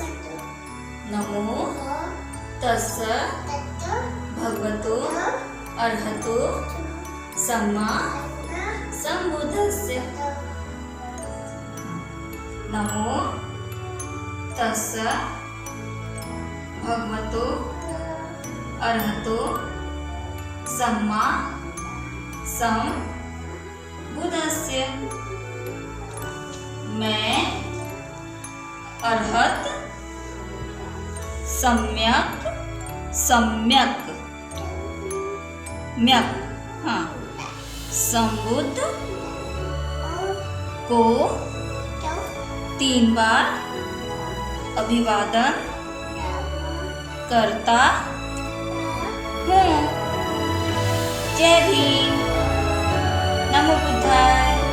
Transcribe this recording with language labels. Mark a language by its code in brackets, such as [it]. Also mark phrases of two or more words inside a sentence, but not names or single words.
[pi] नमो तस्स भगवतो अरहतो सम्मा संबुद्धस्स। नमो तस्स भगवतो अरहतो सम्मा संबुद्धस्स। [hi] मैं अरहत सम्यक संबुद्ध को 3 बार अभिवादन करता हूँ। जय भीम, [sa] नमो बुद्धाय।